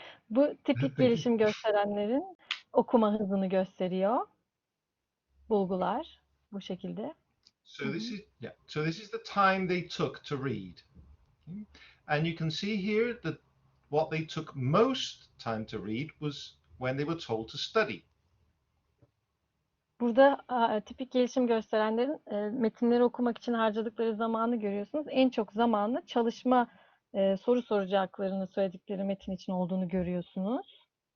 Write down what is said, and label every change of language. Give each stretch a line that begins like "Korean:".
Turkish: Bu tipik gelişim gösterenlerin okuma hızını gösteriyor. Bulgular bu şekilde.
English: So this is, yeah, so this is the time they took to read. And you can see here that what they took most time to read was when they were told to study.
Turkish: Burada tipik gelişim gösterenlerin metinleri okumak için harcadıkları zamanı görüyorsunuz. En çok zamanı çalışma, soru soracaklarını söyledikleri metin için olduğunu görüyorsunuz.